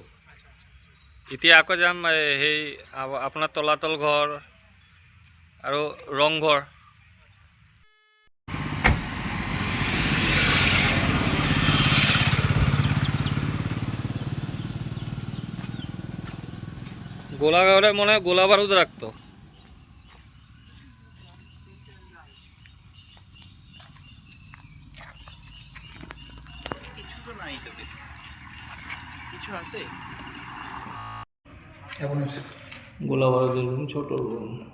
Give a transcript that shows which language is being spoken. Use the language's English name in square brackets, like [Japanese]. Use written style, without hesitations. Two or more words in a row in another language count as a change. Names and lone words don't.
[Assamese] এতিয়া আকৌ যাম সেই আপোনাৰ তলাতল ঘৰ আৰু ৰংঘৰ। [Bangla] গোলাঘরে মনে হয় গোলা বারুদ রাখতো। [Assamese] কিছু তো নাই তাতে, কিছু আছে। [Bangla] গোলা বারুদের রুম, ছোট রুম।